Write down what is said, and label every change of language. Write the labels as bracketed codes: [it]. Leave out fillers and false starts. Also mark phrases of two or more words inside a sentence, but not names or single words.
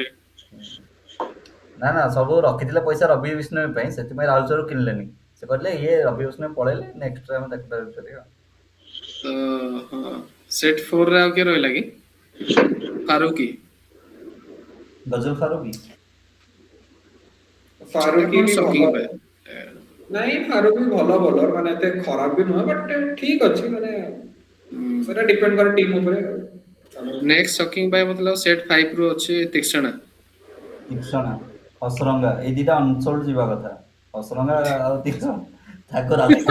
[or] ନା ନା ସବୁ ରଖିଥିଲେ ପଇସା ରବି ବିଷ୍ଣୋଇ ପାଇଁ ସେଥିପାଇଁ ରାହୁଲ ଚାର କିଣିଲେନି ସେ କହିଲେ ଇଏ ରବି ବିଷ୍ଣୋଇ ପଳେଇଲେ ନେକ୍ସଟ ଆମେ ତାକୁ ଟାର୍ଗେଟ କରିବା ସେଟ୍ 4 ରେ ଆଉ କିଏ ରହିଲା କି ଫାରୁକି ଗଜଲ ଫାରୁକି [hi] फारूकी भी शॉकिंग [or] ଭଲ ନାଇଁ फारूकी ଭଲ ବୋଲର ମାନେ ଏତେ ଖରାପ ବି ନୁହଁ ବଟ୍ ଠିକ ଅଛି ମାନେ ସେଟା ଡିପେଣ୍ଡ କରେ ଟିମ୍ ଉପରେ [en] next shocking [or] ବାଇ मतलब ସେଟ୍ 5 ରୁ ଅଛି ତିକ୍ସଣା ତିକ୍ସଣା ଅସରଙ୍ଗା ଏଇ ଦିଟା ଅନସୋଲ୍ଡ ଯିବା କଥା ଅସରଙ୍ଗା ଆଉ ତିକ୍ସଣା ତାଙ୍କର